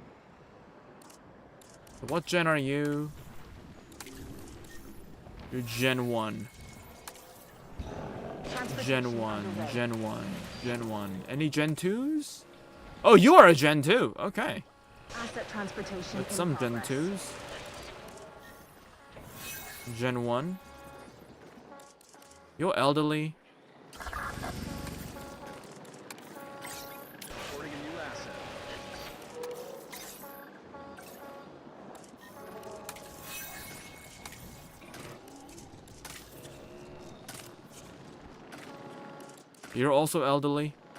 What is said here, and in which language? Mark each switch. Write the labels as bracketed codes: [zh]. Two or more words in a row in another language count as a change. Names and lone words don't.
[en] So what gen are you? You're Gen 1. Gen 1, Gen 1, Gen 1. Any Gen 2s? Oh, you are a Gen 2. Okay. Asset transportation With in some progress. Gen 2s. Gen 1. You're elderly. Reporting a new asset. You're also elderly.